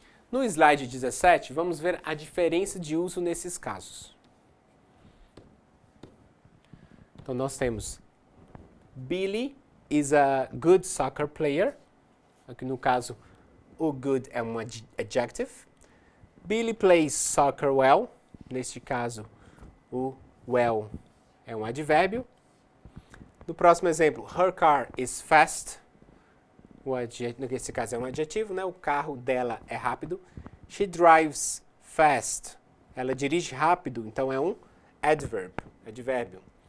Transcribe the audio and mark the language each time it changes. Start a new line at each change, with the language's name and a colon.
Portuguese: No slide 17, vamos ver a diferença de uso nesses casos. Então nós temos
English: Billy is a good soccer player.
Portuguese: Aqui no caso, o good é um adjective.
English: Billy plays soccer well.
Portuguese: Neste caso, o well é um advérbio. No próximo exemplo,
English: her car is fast.
Portuguese: Nesse caso é um adjetivo, né? O carro dela é rápido.
English: She drives fast.
Portuguese: Ela dirige rápido, então é um advérbio.